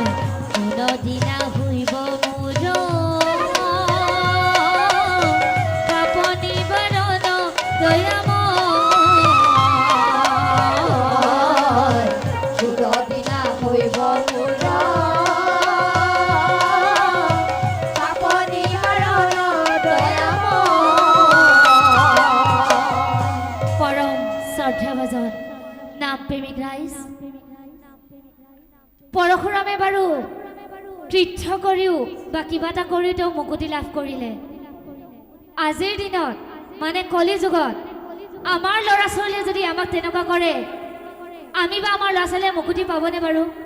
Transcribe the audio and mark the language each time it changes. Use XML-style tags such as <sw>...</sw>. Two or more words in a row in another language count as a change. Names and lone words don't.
<bn>কোনদিনা হইব মোর পাপ নিবারণ দয়াময় কোনদিনা হইব মোর পাপ নিবারণ দয়াময়</bn> <as>পরম শ্ৰদ্ধাভাজন নাম প্ৰেমিক ৰাইজ পৰশুৰামে বাৰু তীৰ্থ কৰিও বা কিবা এটা কৰিও তেওঁ মুকুতি লাভ কৰিলে আজিৰ দিনত মানে কলি যুগত আমাৰ ল'ৰা ছোৱালীয়ে যদি আমাক তেনেকুৱা কৰে আমি বা আমাৰ ল'ৰা ছোৱালীয়ে মুকুতি পাবনে বাৰু</as>